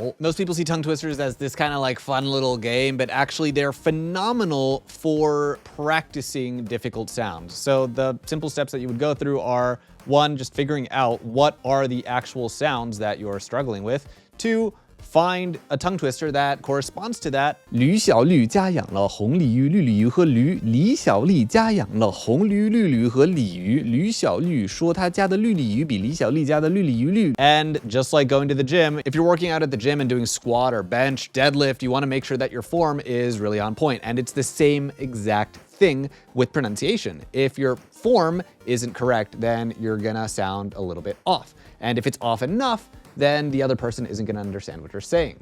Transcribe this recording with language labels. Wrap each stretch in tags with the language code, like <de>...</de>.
<en>Most people see tongue twisters as this kind of like fun little game, but actually they're phenomenal for practicing difficult sounds. So the simple steps that you would go through are, one, just figuring out what are the actual sounds that you're struggling with, to find a tongue twister that corresponds to that.</en> <zh>吕小绿家养了红鲤鱼，绿鲤鱼和驴。李小丽家养了红驴、绿驴和鲤鱼。吕小绿说他家的绿鲤鱼比李小丽家的绿鲤鱼绿。</zh> <en>And just like going to the gym, if you're working out at the gym and doing squat or bench, deadlift, you want to make sure that your form is really on point. And it's the same exact thing with pronunciation. If your form isn't correct, then you're gonna sound a little bit off. And if it's off enough, then the other person isn't gonna understand what you're saying.</en>